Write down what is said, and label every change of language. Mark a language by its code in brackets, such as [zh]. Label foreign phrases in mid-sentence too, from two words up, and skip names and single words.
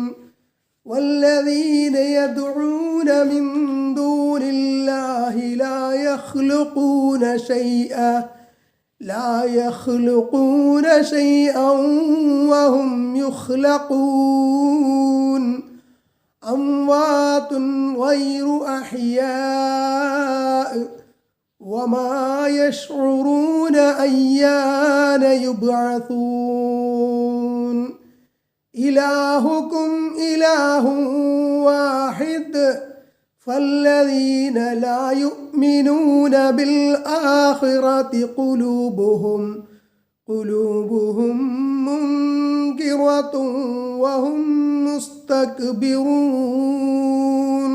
[ar] والذين يدعون من دون الله لا يخلقون شيئا وهم يخلقون. أموات غير أحياء وما يشعرون أيان يبعثون. إلهكم إله واحد فالذين لا يؤمنون بالآخرة قلوبهم منكرة وهم مستكبرون.